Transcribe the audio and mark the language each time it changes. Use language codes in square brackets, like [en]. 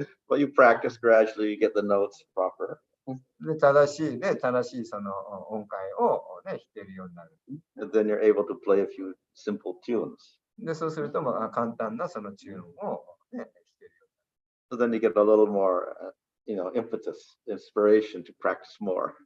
[en] But you practice gradually, you get the notes proper. [ja] で、正しいその音階を弾けるようになる。 [en] And then you're able to play a few simple tunes. [ja] で、そうすると、簡単なそのチューンを弾けるようになる。 [en] So then you get a little more impetus, inspiration to practice more.